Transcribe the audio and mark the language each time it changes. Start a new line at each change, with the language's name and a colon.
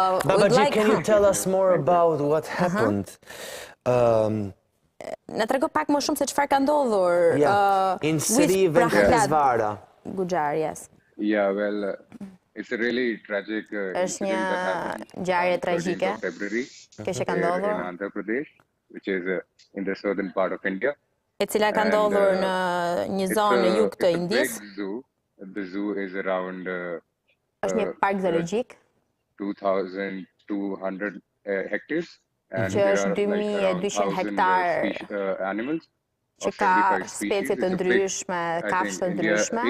English: Babaji, can you tell us more about what happened?
Albanian: Na trego pak më shumë se çfarë ka ndodhur.
English: In Sri Venkateskara. Gujar, yes. Yeah, well, it's a really tragic
Albanian: Është një ngjarje tragjike që ka ndodhur
English: in Andhra Pradesh, which is in the southern part of India.
Albanian: E cila ka ndodhur në një zonë në jug të Indisë.
English: The zoo is around
Albanian: Është një park zoologjik
English: 2,200 hectares.
Albanian: Që është 2.200 hektar
English: animals.
Albanian: Që ka specie të ndryshme, kafshë të ndryshme.